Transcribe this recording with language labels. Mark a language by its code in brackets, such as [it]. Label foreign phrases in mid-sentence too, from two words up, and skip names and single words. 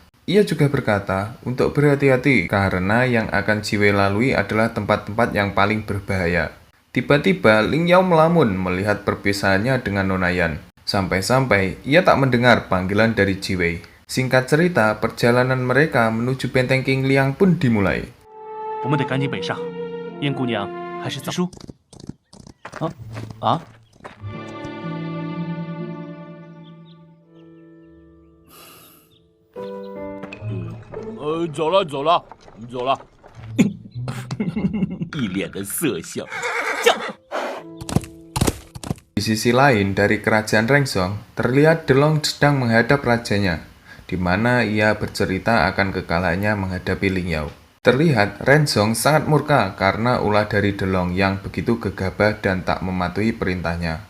[id] Ia juga berkata untuk berhati-hati karena yang akan Jiwei lalui adalah tempat-tempat yang paling berbahaya. Tiba-tiba Ling Yao melamun melihat perpisahannya dengan Nona Yan. Sampai-sampai ia tak mendengar panggilan dari Jiwei. Singkat cerita, perjalanan mereka menuju benteng King Liang pun dimulai. [zh] 我们得赶紧北上，燕姑娘还是早书。走了，走了，走了。一脸的色相。 [id] Di sisi lain, dari kerajaan Rengsong, terlihat Delong sedang menghadap rajanya, di mana ia bercerita akan kekalahannya menghadapi Ling Yao. Terlihat Rengsong sangat murka karena ulah dari Delong yang begitu gegabah dan tak mematuhi perintahnya.